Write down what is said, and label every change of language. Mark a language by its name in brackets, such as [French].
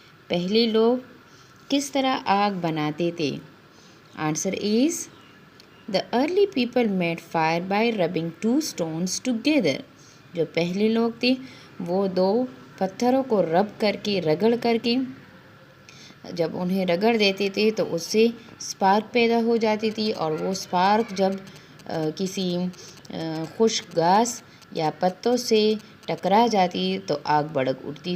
[Hindi] पहले लोग किस तरह आग बनाते थे? [English] Answer is, the early people made fire by rubbing 2 stones together. [Hindi] जो पहले लोग थे वो 2 पत्थरों को रगड़ करके जब उन्हें रगड़ देते थे तो उससे स्पार्क पैदा हो जाती थी, और वो स्पार्क जब किसी खुश्क घास या पत्तों से टकरा जाती तो आग भड़क उठती.